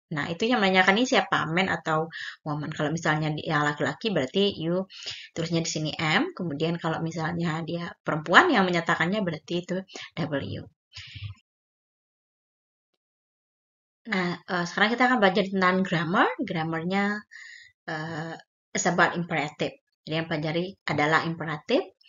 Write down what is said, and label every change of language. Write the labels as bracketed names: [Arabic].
[Indonesian] Nah, itu yang menanyakan ini siapa? Man atau woman? Kalau misalnya dia laki-laki, berarti you tulisnya di sini M. Kemudian kalau misalnya dia perempuan, yang menyatakannya berarti itu W. Nah, sekarang kita akan belajar tentang grammar. [English] Grammarnya is about imperative. [Indonesian] Jadi yang pelajari adalah imperatif.